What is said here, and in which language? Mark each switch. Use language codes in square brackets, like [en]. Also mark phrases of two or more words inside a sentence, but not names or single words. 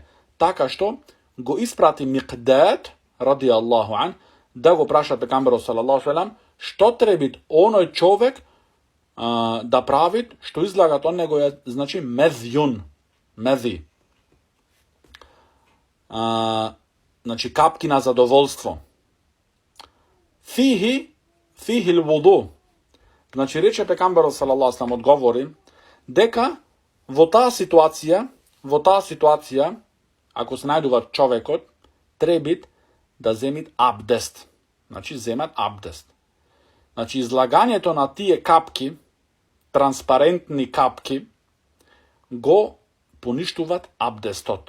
[mk] Така што го испрати Микдад [ar] رضي الله عنه [mk] да го праша пекамберот [ar] صلى الله عليه وسلم [mk] што треби оној човек да прави, што излагат од него е, значи, меди. Значи, капки на задоволство. [ar] فيه الوضوء. [mk] Значи, рече пекамберот [ar] صلى الله عليه وسلم, [mk] одговори дека во таа ситуација, ако се најдува човекот, треби да земит абдест. Значи, земат абдест. Значи, излагањето на тие капки, транспарентни капки, го поништуват абдестот.